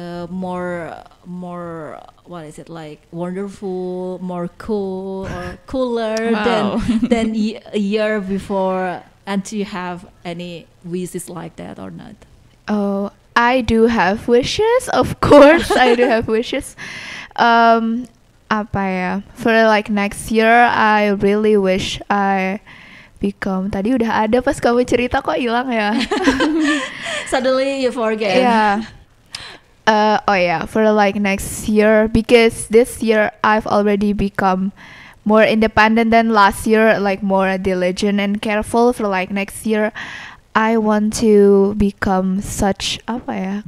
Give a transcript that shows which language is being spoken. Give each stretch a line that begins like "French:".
English: More what is it, like wonderful, more cool or cooler than a year before. And do you have any wishes like that or not? Oh, I do have wishes, of course. I do have wishes. Apa ya? For like next year, I really wish I become.
Indonesian: Tadi udah ada pas kamu cerita, kok hilang ya?
English: Suddenly you forget. Yeah. For like next year, because this year I've already become more independent than last year, like more diligent and careful. For like next year, I want to become such apa ya?